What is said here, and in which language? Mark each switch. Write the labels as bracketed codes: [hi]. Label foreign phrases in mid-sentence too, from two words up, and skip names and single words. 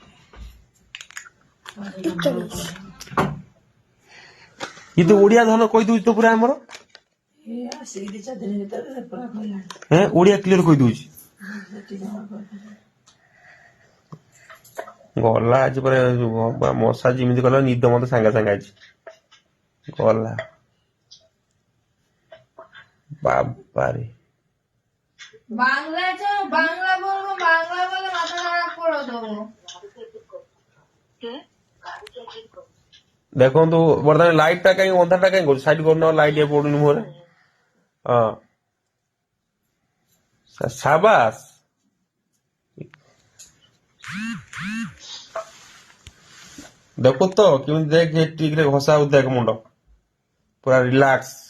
[or] କିନ୍ତୁ ଓଡିଆ ଧନ କହିଦଉଛି ତ ପୁରା ଆମର, ଓଡିଆ କ୍ଲିୟର କହିଦଉଛି। ଗଲା ଆଜି ପୁରା ମସାଜ ଯେମିତି କଲା ନିଦ ମତେ ସାଙ୍ଗେ ସାଙ୍ଗେ ଆଜି ଗଲା। [bn] বাবারে, বাংলা বলবো, বাংলা বলে মাথা খারাপ করে দেবো। [or] ଦେଖନ୍ତୁ ବର୍ତ୍ତମାନ ଲାଇଟ ଟା କାହିଁ ଅନ୍ଧାର ଟା କାହିଁ କରୁଛି, ସାଇଡ କରୁନ, ଲାଇଟ ଏ ପଡୁନି ମୁହଁରେ। ହଁ, ସାବାସ। ଦେଖୁ ତ କେମିତି ଦେଖ ଠିକ ରେ ଘଷା ହଉଛି, ଦେଖ ମୁଣ୍ଡ ପୁରା ରିଲାକ୍ସ।